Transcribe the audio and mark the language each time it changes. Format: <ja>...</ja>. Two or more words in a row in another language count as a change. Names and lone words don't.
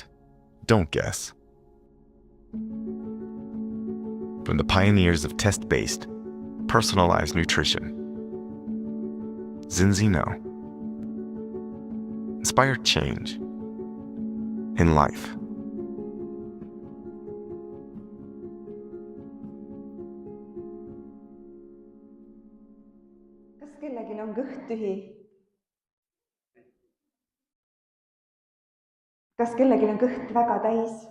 <en>Don't guess. From the pioneers of test-based, personalized nutrition, Zinzino. Inspire change in life.</en> <et>Kas kellelgi on kõht tühi? Kas kellelgi on kõht väga täis?</et>